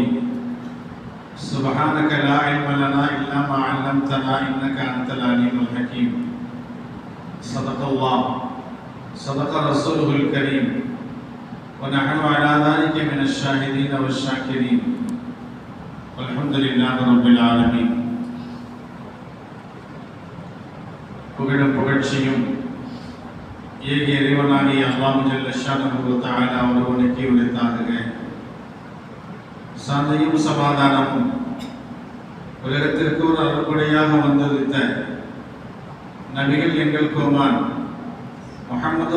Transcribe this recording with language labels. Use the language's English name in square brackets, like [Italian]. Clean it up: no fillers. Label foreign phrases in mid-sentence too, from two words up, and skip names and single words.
[Arabic] سبحانك لا علم لنا إلا ما علمتنا إنك أنت العليم الحكيم. صدق الله، صدق رسوله الكريم، ونحن على ذلك من الشاهدين والشاكرين، والحمد لله رب العالمين. [Tamil] புகழும் புகழ்ச்சியும் ஏக இறைவனாகிய அல்லாஹ் [Arabic] جل شأنه وتعالى [Tamil] ஒருவனுக்கே உரித்தாகுக. சாந்தியும் சமாதானமும் உலகத்திற்கு ஒரு அருள்கொடையாக வந்திருந்த நபிகள் எங்கள் கோமான் முஹம்மது